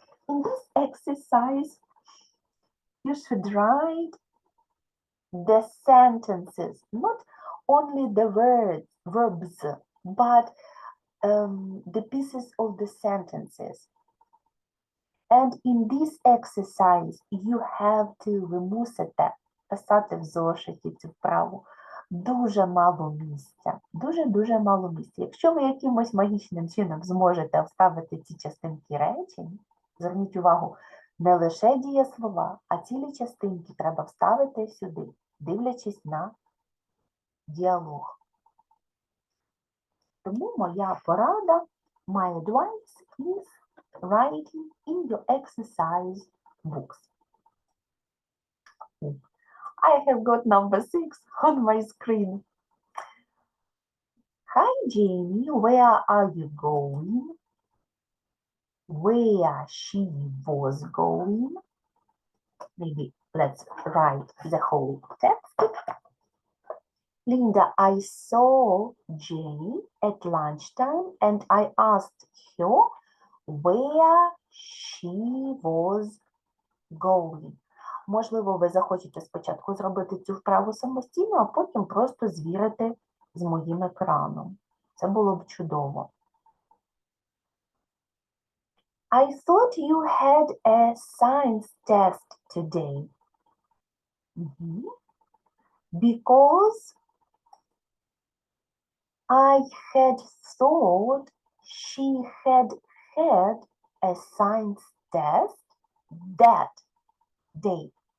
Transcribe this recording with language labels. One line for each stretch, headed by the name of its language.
English: In this exercise, you should write the sentences, not only the verbs, but the pieces of the sentences. And in this exercise, you have to,
Ukrainian: ви мусите писати в зошиті цю вправу. Дуже мало місця, дуже мало місця. Якщо ви якимось магічним чином зможете вставити ці частинки речень, зверніть увагу, не лише дієслова, а цілі частинки треба вставити сюди, дивлячись на діалог. Тому моя порада,
English: my advice is writing in your exercise books. I have got number 6 on my screen. Hi, Jamie, where are you going? Where she was going. Maybe let's write the whole text. Linda, I saw Jenny at lunchtime and I asked her where she was going.
Ukrainian: Можливо, ви захочете спочатку зробити цю вправу самостійно, а потім просто звірити з моїм екраном. Це було б чудово.
English: I thought you had a science test today. Because I had thought she had had a science test that day.